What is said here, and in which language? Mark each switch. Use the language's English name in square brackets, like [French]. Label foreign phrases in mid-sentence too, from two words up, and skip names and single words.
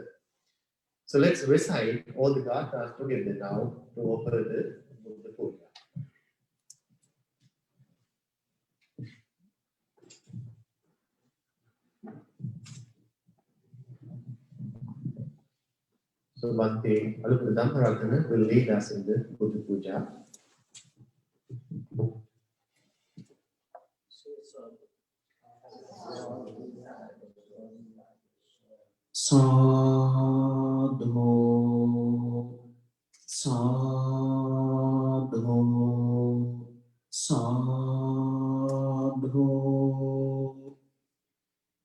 [English] So let's recite all the gathas together now to offer the Buddha Puja. So Bhante Dhammaratana will lead us in the Buddha Puja. [Pali] Sadhu, sadhu, sadhu.